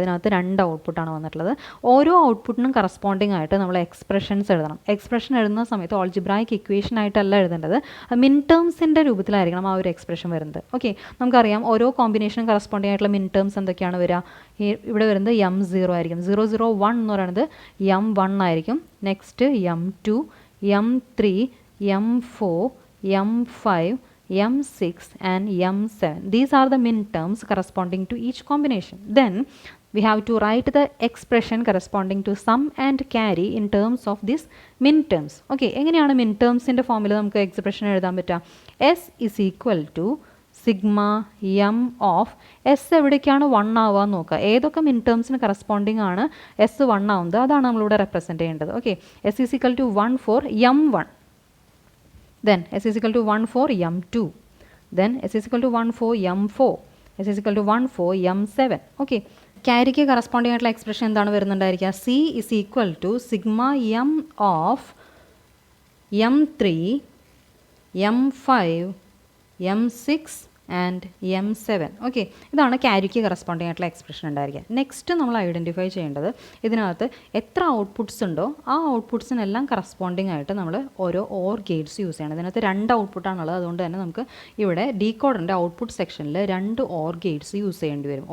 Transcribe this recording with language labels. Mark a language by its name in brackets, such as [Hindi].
[Malayalam] ഇതിനകത്ത് 2 ഔട്ട്പുട്ടാണ് വന്നിട്ടുള്ളത്. ഓരോ ഔട്ട്പുട്ടിനും കറസ്പോണ്ടിങ് ആയിട്ട് നമ്മൾ എക്സ്പ്രഷൻസ് എഴുതണം. എക്സ്പ്രഷൻ എഴുതുന്ന സമയത്ത് ഓൾജിബ്രായിക് ഇക്വേഷൻ ആയിട്ടല്ല എഴുതേണ്ടത്, മിൻ ടേംസിൻ്റെ രൂപത്തിലായിരിക്കണം ആ ഒരു എക്സ്പ്രഷൻ വരുന്നത്. ഓക്കെ, നമുക്കറിയാം ഓരോ കോമ്പിനേഷനും കറസ്പോണ്ടിങ് ആയിട്ടുള്ള മിൻ ടേംസ് എന്തൊക്കെയാണ് വരിക. ഇവിടെ വരുന്നത് M0 ആയിരിക്കും. 001 എന്ന് പറയുന്നത് M1 ആയിരിക്കും. Next M2, M3, M4, M5, M6 and M7. [English] These are the min terms corresponding to each combination. Then we have to write the expression corresponding to sum and carry in terms of these min terms. [Malayalam] Okay, എങ്ങനെയാണ് min terms ൻ്റെ ഫോമിൽ നമുക്ക് expression എഴുതാൻ പറ്റുക? [English] S is equal to [Malayalam] sigma M of S എവിടേക്കാണ് 1 ആവുക എന്ന് നോക്കുക. ഏതൊക്കെ മിൻ ടേംസിന് കറസ്പോണ്ടിങ് ആണ് S 1 ആവുന്നത് അതാണ് നമ്മളിവിടെ റെപ്രസെൻറ്റ് ചെയ്യേണ്ടത്. [English] Okay, S is equal to 1 for M1. Then S is equal to 1 for M2. Then S is equal to 1 for M4. S is equal to 1 for M7. [Malayalam] Okay, ക്യാരിക്ക് corresponding ആയിട്ടുള്ള expression എന്താണ് വരുന്നുണ്ടായിരിക്കുക? [English] C is equal to sigma M of M3, M5, M6 and M7. [Malayalam] Okay, ഇതാണ് ക്യാരിക്ക് corresponding ആയിട്ടുള്ള expression ഉണ്ടായിരിക്കുക. Next നമ്മൾ identify ചെയ്യേണ്ടത് ഇതിനകത്ത് എത്ര outputs ഉണ്ടോ ആ ഔട്ട്പുട്ട്സിനെല്ലാം കറസ്പോണ്ടിങ് ആയിട്ട് നമ്മൾ ഓരോ ഓർ ഗേറ്റ്സ് യൂസ് ചെയ്യണം. ഇതിനകത്ത് 2 ഔട്ട്പുട്ടാണുള്ളത്. അതുകൊണ്ട് തന്നെ നമുക്ക് ഇവിടെ ഡീകോഡറിൻ്റെ ഔട്ട്പുട്ട് സെക്ഷനിൽ 2 ഓർ ഗേറ്റ്സ് യൂസ് ചെയ്യേണ്ടി വരും.